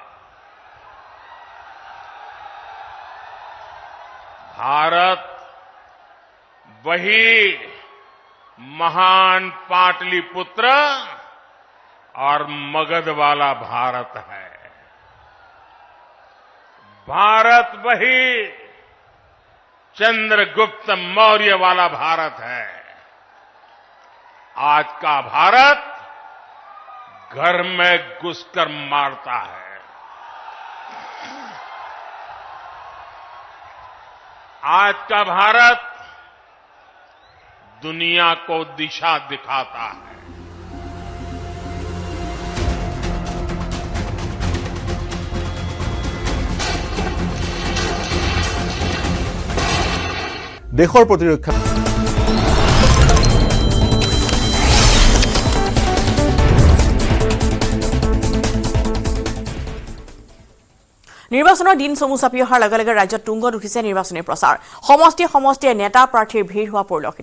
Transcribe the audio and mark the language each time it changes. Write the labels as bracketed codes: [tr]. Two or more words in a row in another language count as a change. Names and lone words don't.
[hi] भारत वही महान पाटलिपुत्र और मगध वाला भारत है भारत वही चंद्रगुप्त मौर्य वाला भारत है आज का भारत घर में घुसकर मारता है आज का भारत दुनिया को दिशा दिखाता है। [as] দেশৰ প্ৰতিৰক্ষা নিৰ্বাচনৰ দিন চমু চাপি অহাৰ লগে লগে ৰাজ্যত তুংগত উঠিছে নিৰ্বাচনী প্ৰচাৰ সমষ্টিয়ে নেতা প্ৰাৰ্থীৰ ভিৰ হোৱা পৰিলক্ষিত